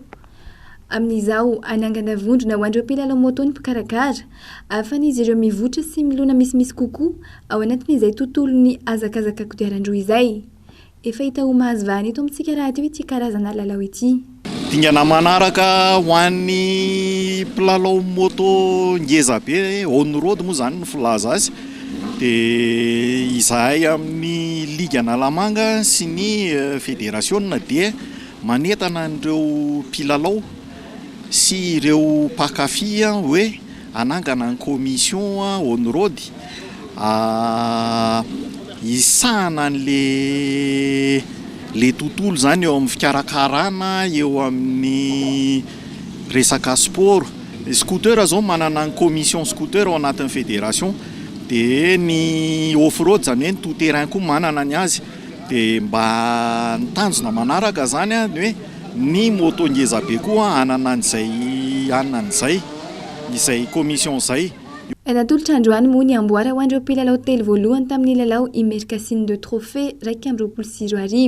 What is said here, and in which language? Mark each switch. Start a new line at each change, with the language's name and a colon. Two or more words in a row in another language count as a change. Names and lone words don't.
Malagasy: Amin'izao anangana vondrona ho an'ireo mpilalao moto ny mpikarakara ahafahan'izy ireo mivoatra sy milona misimisy kokoa ao anatin'izay tontolo ny azakazaka kodiaran-droa izay. Efa hita ho mahazo vahana eto amintsika raha ity karazana lalao ity. Dingana manaraka ho an'ny mpilalao moto ngeza be
English: on road
Malagasy: moa izany no filaza azy dia izahay amin'ny liga analamanga sy ny fédération dia manetana an'ireo mpilalao sy ireo mpakafy hoe anangana ny commission
English: on road
Malagasy: isahana le tontolo zany eo amin'ny fikarakarana eo amin'ny resaka sport. Scooter zao manana ny commission scooter ao anatin'ny fédération dia ny off-road zany hoe ny
French: tout terrain
Malagasy: koa manana ny azy dia mba nitanjona manaraka zany hoe ny moto ngeza be koa anana an'izay izay commission zay. Natolotra androany moa ny amboara ho an'ireo mpilalao telo voalohany tamin'ny lalao Imerika Siny de Trophée 2024.